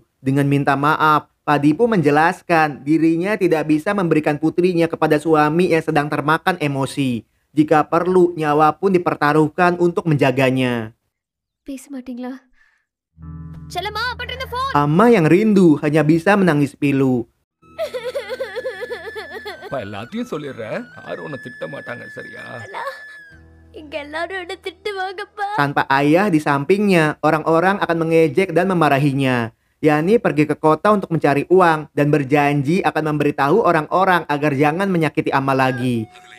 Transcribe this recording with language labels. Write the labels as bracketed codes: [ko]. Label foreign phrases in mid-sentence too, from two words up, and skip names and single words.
[id] Dengan minta maaf, Padipu menjelaskan dirinya tidak bisa memberikan putrinya kepada suami yang sedang termakan emosi. Jika perlu, nyawa pun dipertaruhkan untuk menjaganya. Amma yang rindu hanya bisa menangis pilu. [ta] அப்பா எல்லாத்தையும் சொல்லிடுறேன் யாரும் உன்னை திட்ட மாட்டாங்க சரியா [id] Tanpa ayah di sampingnya, orang-orang akan mengejek dan memarahinya. Yani pergi ke kota untuk mencari uang dan berjanji akan memberitahu orang-orang agar jangan menyakiti Amma lagi.